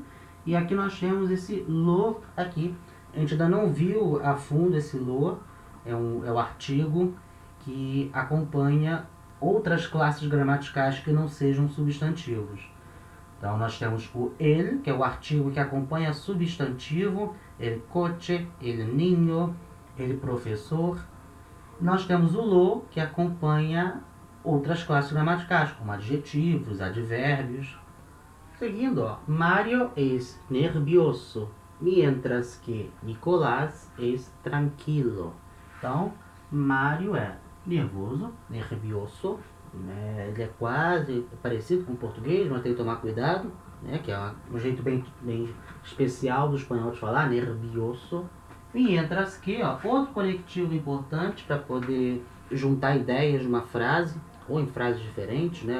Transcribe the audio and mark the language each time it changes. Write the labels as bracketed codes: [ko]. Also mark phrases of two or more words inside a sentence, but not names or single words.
[pt] E aqui nós temos esse lo aqui. A gente ainda não viu a fundo esse lo. É o artigo que acompanha outras classes gramaticais que não sejam substantivos. Então, nós temos o el, que é o artigo que acompanha substantivo, [es] el coche, el niño, el professor. [pt] Nós temos o lo, que acompanha outras classes gramaticais, como adjetivos, advérbios. Seguindo, ó, [es] Mario es nervioso, mientras que Nicolás es tranquilo. [pt] Então, Mario é nervoso, nervioso, né? Ele é quase parecido com o português, mas tem que tomar cuidado, né? Que é um jeito bem especial do espanhol de falar, nervioso. E entra aqui, ó, outro conectivo importante para poder juntar ideias de uma frase, ou em frases diferentes, né?